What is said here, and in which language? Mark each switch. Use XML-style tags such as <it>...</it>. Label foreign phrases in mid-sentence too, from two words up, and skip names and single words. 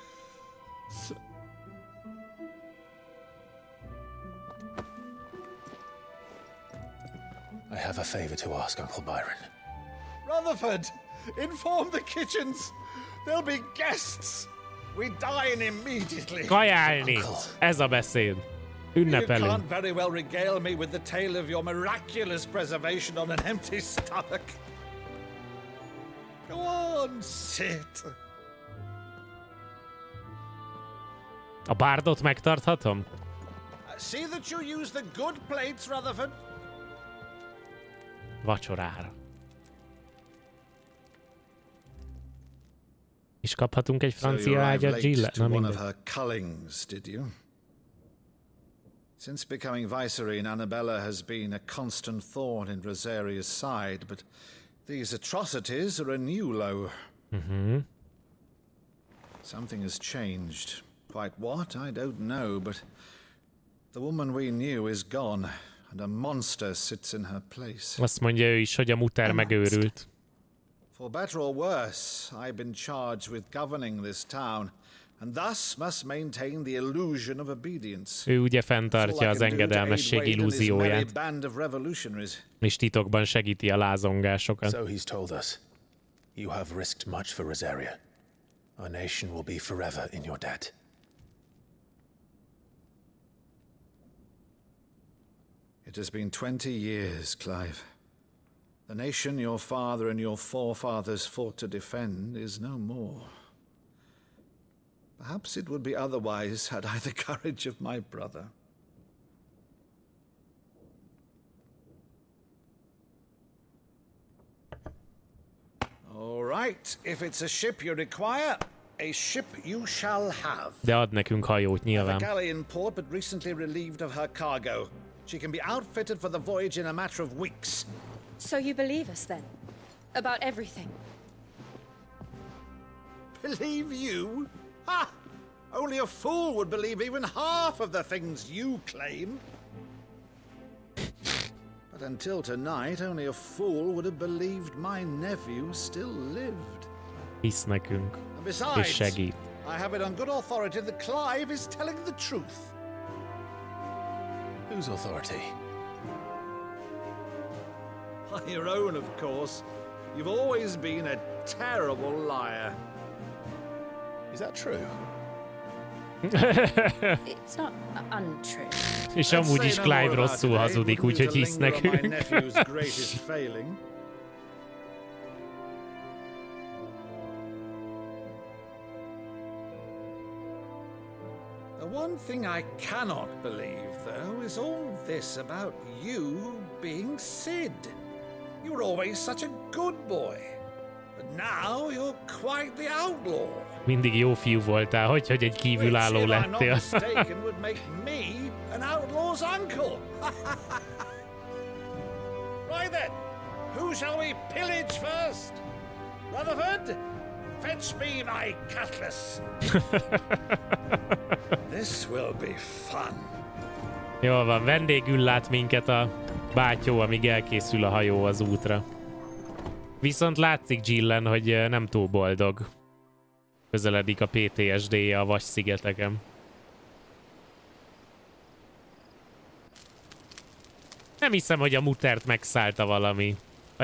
<en>I have a favor to ask, Uncle Byron. Rutherford, inform the kitchens. There'll be guests. We dine immediately.</en> <hu>Kajálni! Ez a beszéd. Ünnepelünk.</hu> <en>You can't very well regale me with the tale of your miraculous preservation on an empty stomach. Go on, sit.</en> <hu>A bárdot megtarthatom?</hu> <en>See that you use the good plates, Rutherford.</en> <hu>Vacsorára. És kaphatunk egy francia ágyat, Jill? Na mindegy.</hu> <en>Since becoming Vicereine, Annabella has been a constant thorn in Rosaria's side, but these atrocities are a new low. Something has changed. Quite what, I don't know, but the woman we knew is gone, and a monster sits in her place.</en> <hu>Azt mondja ő is, hogy a muter megőrült.</hu> <en>For better or worse, I've been charged with governing this town, and thus must maintain the illusion of obedience.</en> <hu>Ő ugye fenntartja az engedelmesség illúzióját, és titokban segíti a lázongásokat.</hu> <en>So he's told us. You have risked much for Rosaria. Our nation will be forever in your debt. It has been 20 years, Clive. The nation your father and your forefathers fought to defend is no more. Perhaps it would be otherwise had I the courage of my brother. All right, if it's a ship you require, a ship you shall have.</en> <hu>De ad nekünk hajót nyilván.</hu> <en>The galley in port, but recently relieved of her cargo. She can be outfitted for the voyage in a matter of weeks. So you believe us then? About everything? Believe you? Ha! Only a fool would believe even half of the things you claim. But until tonight, only a fool would have believed my nephew still lived.</en> <hu>Hisz nekünk, és segít.</hu> <en>I have it on good authority that Clive is telling the truth. Whose authority? By your own, of course. You've always been a terrible liar. Is that true? It's not untrue.</en> <hu>És amúgy is Clive rosszul hazudik, úgyhogy hisz nekünk.</hu> <en>The one thing I cannot believe, though, is all this about you being Sid. You were always such a good boy, but now you're quite the outlaw.</en> <hu>Mindig jó fiú voltál, hogy egy kívülálló lettél.</hu> <en>Would make me an outlaw's uncle. Right then, who shall we pillage first? Rutherford, fetch me my cutlass. This will be fun.</en> <hu>Jól van, vendégül lát minket a bátyó, amíg elkészül a hajó az útra. Viszont látszik Jillen, hogy nem túl boldog. Közeledik a PTSD-je a Vas-szigeteken. Nem hiszem, hogy a mutert megszállta valami.</hu>